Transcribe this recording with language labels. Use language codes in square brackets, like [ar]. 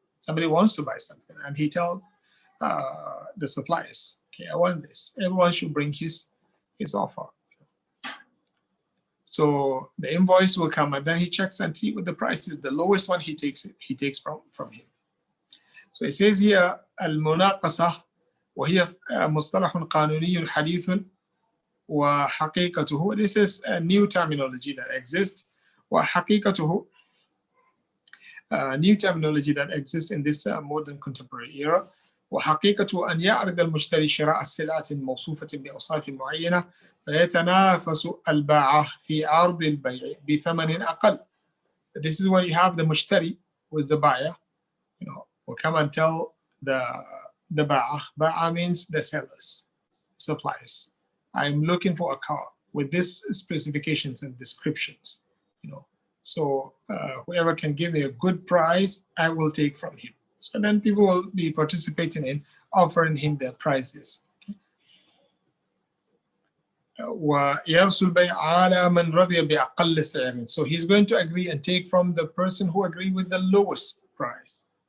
[en] Somebody wants to buy something, and he tells the suppliers, okay, I want this. Everyone should bring his offer. So the invoice will come, and then he checks and see what the price is. The lowest one he takes from him. So it says here, [ar] المناقصة وهي مصطلح قانوني حديث وحقيقته. [en] This is a new terminology that exists. [ar] وحقيقته, [en] new terminology that exists in this modern contemporary era. [ar] وحقيقة أن يعرض المشتري شراء السلعة الموصوفة بأوصاف معينة فيتنافس البائع في عرض البيع بثمن أقل. [en] This is when you have the mushtari, who is the buyer, will come and tell the ba'a. Ba'a means the sellers, suppliers. I'm looking for a car with these specifications and descriptions. So whoever can give me a good price, I will take from him. So then people will be participating in offering him their prices. [ar] ويرسل البيع على من رضي بأقل سعر. [en] So he's going to agree and take from the person who agreed with the lowest price.